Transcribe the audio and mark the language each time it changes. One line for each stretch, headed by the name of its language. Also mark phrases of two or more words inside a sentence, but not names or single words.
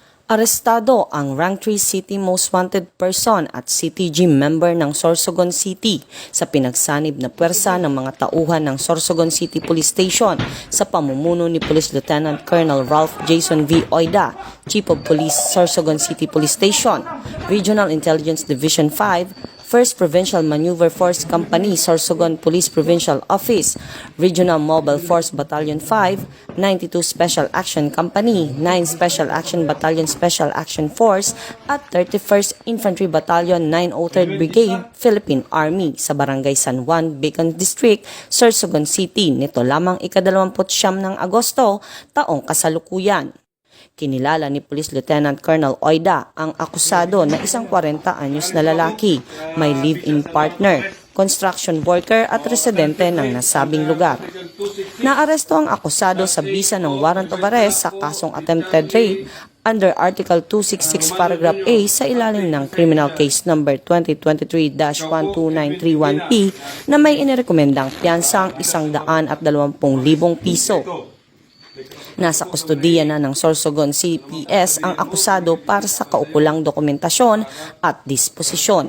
Filipino: Arestado ang Rank 3 City Most Wanted Person at CTG member ng Sorsogon City sa pinagsanib na pwersa ng mga tauhan ng Sorsogon City Police Station sa pamumuno ni Police Lieutenant Colonel Ralph Jason V. Oida, Chief of Police, Sorsogon City Police Station, Regional Intelligence Division 5, 1st Provincial Maneuver Force Company, Sorsogon Police Provincial Office, Regional Mobile Force Battalion 5, 92 Special Action Company, 9 Special Action Battalion Special Action Force, at 31st Infantry Battalion 903rd Brigade, Philippine Army sa Barangay San Juan, Bicon District, Sorsogon City, nito lamang ika-29 ng Agosto, taong kasalukuyan. Kinilala ni Police Lieutenant Colonel Oida ang akusado na isang 40 anyos na lalaki, may
English: live-in partner, construction worker
Filipino: at residente ng nasabing lugar. Naaresto ang akusado sa bisa ng
English: warrant of arrest
Filipino: sa kasong
English: attempted rape under Article 266 Paragraph A
Filipino: sa ilalim ng Criminal Case Number 2023-12931P na may inirekomendang piyansang 120,000 piso. Nasa kustodiya na ng Sorsogon CPS ang akusado para sa kaukulang dokumentasyon at disposisyon.